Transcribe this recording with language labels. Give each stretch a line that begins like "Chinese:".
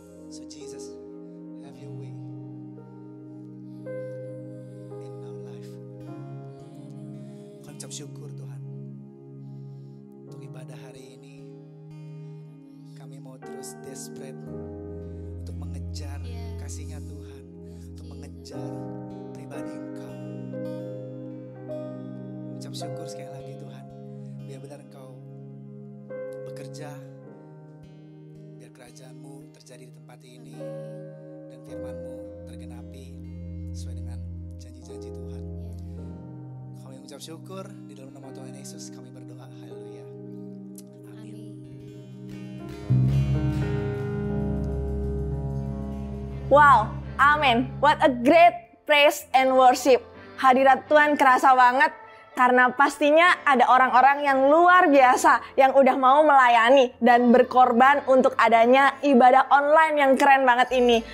English: So Jesus, have your way in our life.
Indonesian: Kami ucap syukur Tuhan untuk ibadah hari ini. Kami mau terus desperate untuk mengejar kasih-Nya Tuhan, untuk mengejar pribadi Engkau. Ucap syukur sekali lagi Tuhan, biar benar Engkau bekerja, biar kerajaan-Mu terjadi di tempat ini dan firman-Mu tergenapi sesuai dengan janji-janji Tuhan. Kami mengucap syukur di dalam nama Tuhan Yesus kami berdoa. Haleluya. Amin. Wow, amin.
English: What a great praise and worship.
Indonesian: Hadirat Tuhan kerasa banget karena pastinya ada orang-orang yang luar biasa yang udah mau melayani dan berkorban untuk adanya ibadah online yang keren banget ini.